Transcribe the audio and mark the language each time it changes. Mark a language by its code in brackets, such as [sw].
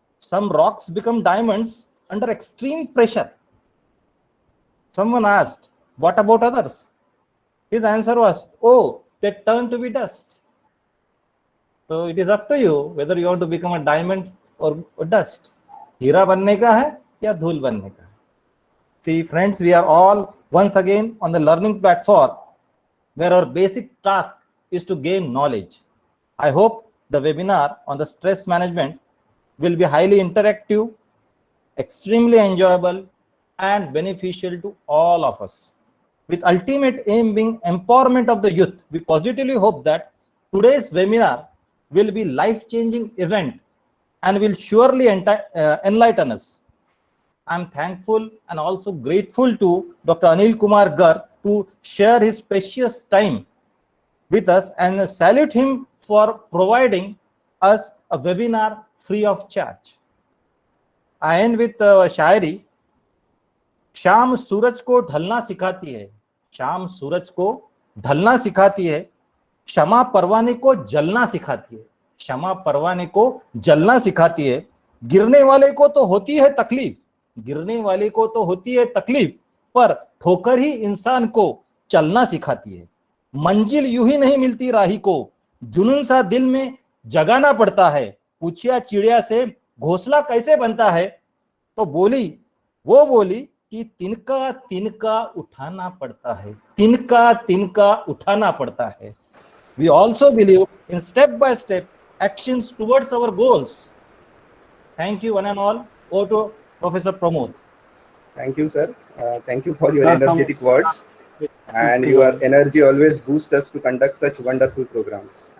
[en] Some rocks become diamonds under extreme pressure." Someone asked, "What about others?" His answer was, "Oh, they turn to be dust." So it is up to you whether you want to become a diamond or dust. [hi] हीरा बनने का है या धूल बनने का है. [en] See, friends, we are all once again on the learning platform where our basic task is to gain knowledge. I hope the webinar on the stress management will be highly interactive, extremely enjoyable, and beneficial to all of us. With ultimate aim being empowerment of the youth, we positively hope that today's webinar will be life-changing event and will surely enlighten us. I'm thankful and also grateful to Dr. Anil Kumar Garg to share his precious time with us, and salute him for providing us a webinar free of charge. I end with shayari. [hi] शाम सूरज को ढलना सिखाती है, शाम सूरज को ढलना सिखाती है, क्षमा परवाने को जलना सिखाती है, क्षमा परवाने को जलना सिखाती है। गिरने वाले को तो होती है तकलीफ, गिरने वाले को तो होती है तकलीफ, पर ठोकर ही इंसान को चलना सिखाती है। मंजिल यूं ही नहीं मिलती राही को, जुनून सा दिल में जगाना पड़ता है। पूछिया चिड़िया से घोंसला कैसे बनता है, तो वो बोली कि तिनका तिनका उठाना पड़ता है, तिनका तिनका उठाना पड़ता है। [en] We also believe in step-by-step actions towards our goals. Thank you one and all. Over to Professor Pramod. Thank you, sir. Thank you for your energetic words. And your energy always boosts us to conduct such wonderful programs.